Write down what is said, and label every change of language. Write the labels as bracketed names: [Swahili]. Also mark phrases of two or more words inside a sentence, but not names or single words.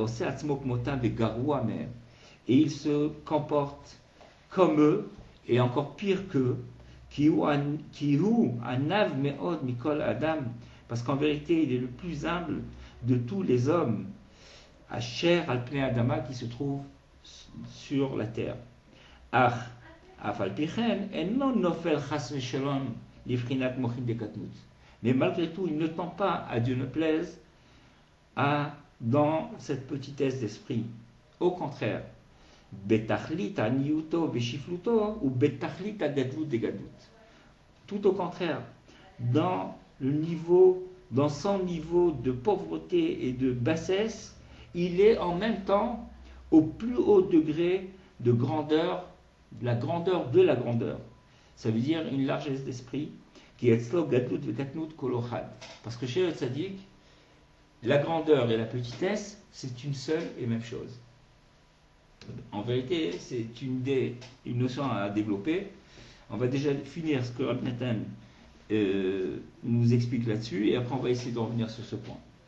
[French] et il se comporte comme eux, et encore pire qu'eux, parce qu'en vérité, il est le plus humble de tous les hommes, [Hebrew] אשר על פני האדמה, [French] qui se trouve sur la terre. Mais malgré tout, il ne tend pas, à Dieu ne plaise, dans cette petitesse d'esprit. Au contraire, [Hebrew] בתכלית עניותו ושפלותו או בתכלית הגדלות דגדלות. [French] Tout au contraire, dans son niveau de pauvreté et de bassesse, il est en même temps au plus haut degré de grandeur, la grandeur de la grandeur. Ça veut dire une largesse d'esprit qui est [Hebrew] אצלו גדלות וקטנות כולא חד. [French] Parce que chez le tzaddik, la grandeur et la petitesse, c'est une seule et même chose. En vérité, c'est une notion à développer. On va déjà finir ce que Rabbi Nathan nous explique là-dessus, et après on va essayer de revenir sur ce point.